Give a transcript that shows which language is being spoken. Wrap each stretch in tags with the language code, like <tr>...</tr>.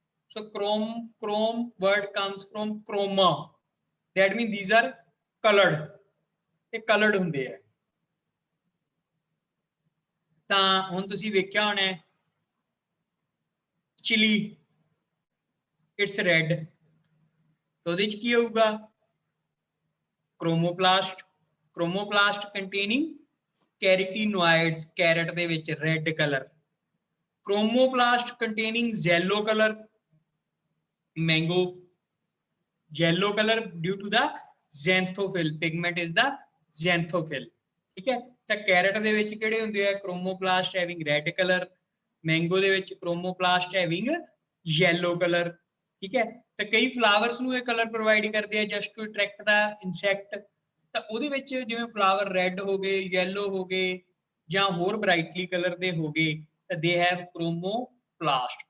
<en>So chrome word comes from chroma, that means these are colored।</en> <pa>ਇਹ colored ਹੁੰਦੇ ਆ। ਤਾਂ ਹੁਣ ਤੁਸੀਂ ਵੇਖਿਆ ਹੋਣਾ ਚਿਲੀ,</pa> <en>It's red.</en> <pa>ਤਾਂ ਉਹਦੇ ਚ ਕੀ ਹੋਊਗਾ? ਕ੍ਰੋਮੋਪਲਾਸਟ।</pa> <en>chromoplast containing carotenoids, carrot</en> <pa>ਦੇ ਵਿੱਚ</pa> <en>Red colour. Chromoplast containing yellow colour, mango, yellow color due to the xanthophyll, pigment is the xanthophyll।</en> <pa>ਠੀਕ ਹੈ। ਤਾਂ ਕੈਰਟ ਦੇ ਵਿੱਚ ਕਿਹੜੇ ਹੁੰਦੇ ਆ?</pa> <en>chromoplast having red colour, mango</en> <pa>ਦੇ ਵਿੱਚ</pa> <en>Chromoplast having yellow colour.</en> <pa>ਠੀਕ ਹੈ। ਤਾਂ ਕਈ ਫਲਾਵਰਸ ਨੂੰ ਇਹ ਕਲਰ ਪ੍ਰੋਵਾਈਡ ਕਰਦੇ ਆ</pa> <en>Just to attract the insect.</en> <pa>ਤਾਂ ਉਹਦੇ ਵਿੱਚ ਜਿਵੇਂ ਫਲਾਵਰ ਰੈਡ ਹੋ ਗਏ, yellow ਹੋ ਗਏ ਜਾਂ ਹੋਰ ਬ੍ਰਾਈਟਲੀ ਕਲਰ ਦੇ ਹੋ ਗਏ ਤਾਂ</pa> <en>They have chromoplast.</en>